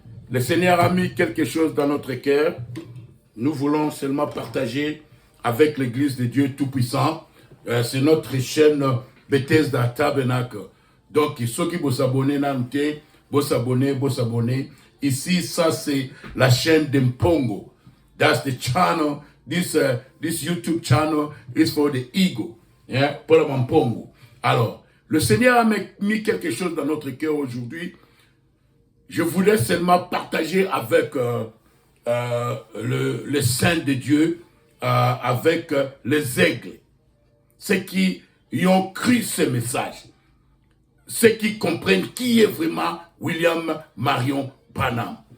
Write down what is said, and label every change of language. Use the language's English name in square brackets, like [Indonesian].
[French] Le Seigneur a mis quelque chose dans notre cœur. Nous voulons seulement partager avec l'Église de Dieu Tout-Puissant. C'est notre chaîne Bethesda Tabernacle. Donc, ceux qui vous abonnez, vous s'abonner. Ici, ça c'est la chaîne d'Mpongo. [English] That's the channel. This YouTube channel is for the ego. [French] Yeah? Pour le Mpongo. Alors, le Seigneur a mis quelque chose dans notre cœur aujourd'hui. Je voulais seulement partager avec le Saint de Dieu, avec les aigles. Ceux qui y ont cru ce message. Ceux qui comprennent qui est vraiment William Marion Branham.